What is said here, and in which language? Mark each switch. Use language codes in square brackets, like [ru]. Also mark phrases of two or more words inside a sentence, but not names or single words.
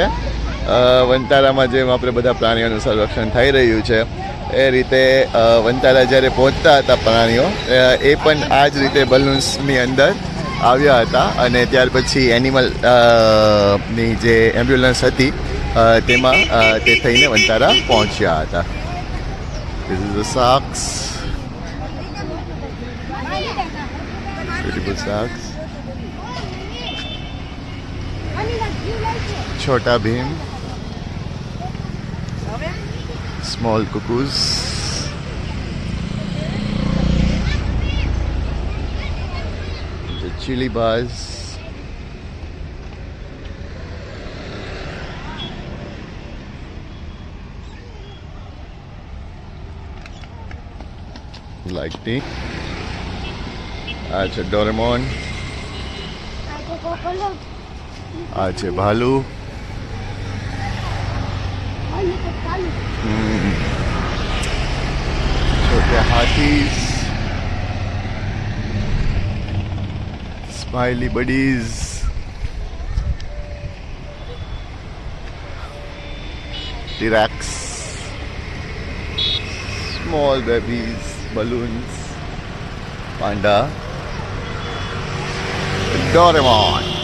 [gu] વંટારામાં જેમ આપણે બધા પ્રાણીઓનું સંરક્ષણ થઈ રહ્યું છે એ રીતે વંટારા જ્યારે પહોંચતા હતા પ્રાણીઓ, એ પણ આ જ રીતે બલૂન્સની અંદર આવ્યા હતા. અને ત્યાર પછી એનિમલ ની જે એમ્બ્યુલન્સ હતી તેમાં તે થઈને વંટારા પહોંચ્યા હતા. [en] This is the sharks. Beautiful sharks. Chota Bhim. Small cuckoos. The chili bars. Lightning. [gu] આ છે ડોરેમોન. આ છે ભાલુ. [hi] छोटे हाथीज. [en] smiley buddies. T-Rex. Small babies. Balloons. Panda. Doraemon.